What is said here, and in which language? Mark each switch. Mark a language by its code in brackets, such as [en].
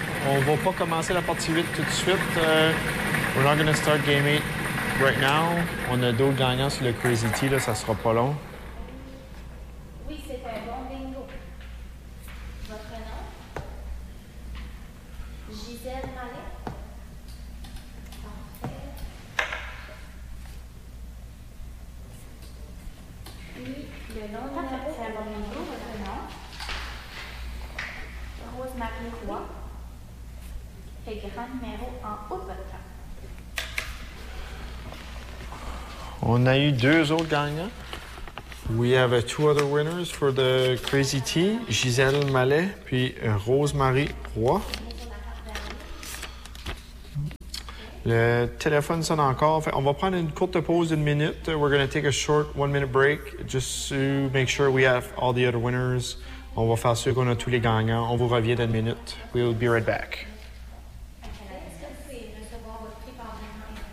[fr] On va pas commencer la partie 8 tout de suite. [en] We're not going to start game 8 right now. [fr] On a d'autres gagnants sur le Crazy Tea, là, ça sera pas long. Oui, c'était un bon bingo. Votre nom? Gisèle Mallet. Parfait. Oui, le nom de la bon bingo, votre nom? Rose-Marie Roy. Et grand numéro en haut de votre. On a eu deux autres gagnants. [en] We have two other winners for the Crazy Tea. [fr] Gisèle Mallet, puis Rosemary Roy. Le téléphone sonne encore. Enfin, on va prendre une courte pause d'une minute. [en] We're going to take a short one-minute break just to make sure we have all the other winners. [fr] On va faire sûr qu'on a tous les gagnants. On vous revient dans une minute. [en] We'll be right back. [fr] Est-ce que vous pouvez recevoir votre prix par demain?